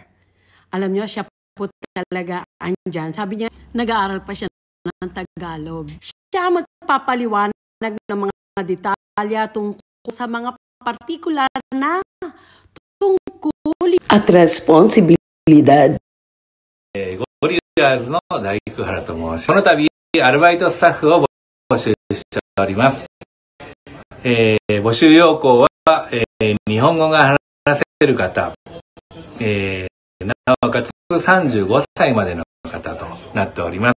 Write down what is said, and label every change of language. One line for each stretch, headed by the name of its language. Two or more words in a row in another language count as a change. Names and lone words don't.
Filipino: Alam nyo, siya po talaga andyan. Sabi niya, nag-aaral pa siya ng Tagalog. Siya magpapaliwanag ng mga detalya tungkol sa mga partikular na tungkulin at responsibilidad.
Japanese: ゴリラーズの大工原と申します。この度、アルバイトスタッフを募集しております。募集要項は、日本語が話せる方、なおかつ35歳までの方となっております。